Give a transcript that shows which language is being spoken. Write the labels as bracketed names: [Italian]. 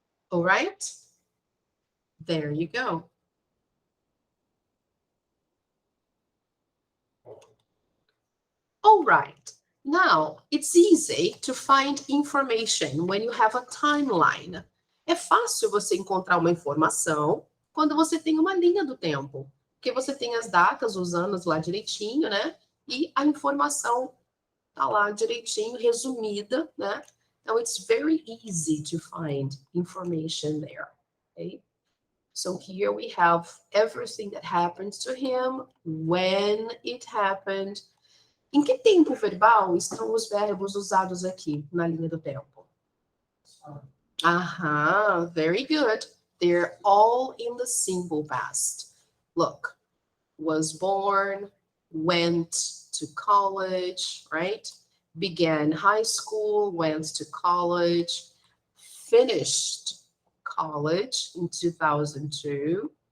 [English] All right, there you go. All right, now it's easy to find information when you have a timeline. [Portuguese] É fácil você encontrar uma informação quando você tem uma linha do tempo, porque você tem as datas, os anos lá direitinho, né? E a informação tá lá direitinho, resumida, né? [English] Então, it's very easy to find information there, okay? So here we have everything that happened to him, when it happened. [Portuguese] Em que tempo verbal estão os verbos usados aqui na linha do tempo? [English] Aham, very good. They're all in the simple past. Look, was born, went to college, right? Began high school, went to college, finished college in 2002.